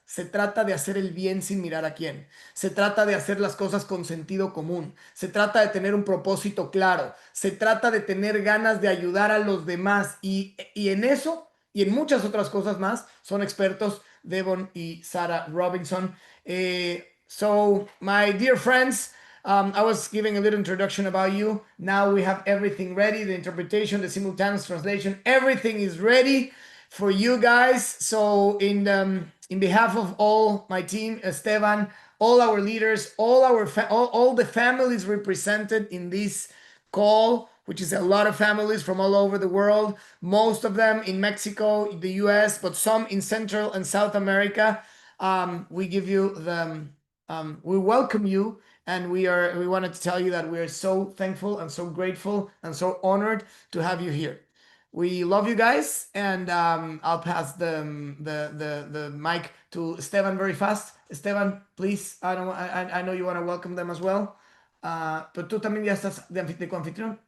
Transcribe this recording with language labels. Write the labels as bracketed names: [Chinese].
[Spanish] Se trata de hacer el bien sin mirar a quién. Se trata de hacer las cosas con sentido común. Se trata de tener un propósito claro. Se trata de tener ganas de ayudar a los demás. Y en eso y en muchas otras cosas más son expertos Devon y Sarah Robinson. [English] So, my dear friends, I was giving a little introduction about you. Now we have everything ready, the interpretation, the simultaneous translation, everything is ready for you guys. So in behalf of all my team, Esteban, all our leaders, all the families represented in this call, which is a lot of families from all over the world, most of them in Mexico, the US, but some in Central and South America. We give you we welcome you, and we wanted to tell you that we are so thankful and so grateful and so honored to have you here. We love you guys, and I'll pass the mic to Esteban very fast. Esteban, please. I know you want to welcome them as well. [Spanish] Pero tú también ya estás de coanfitrión.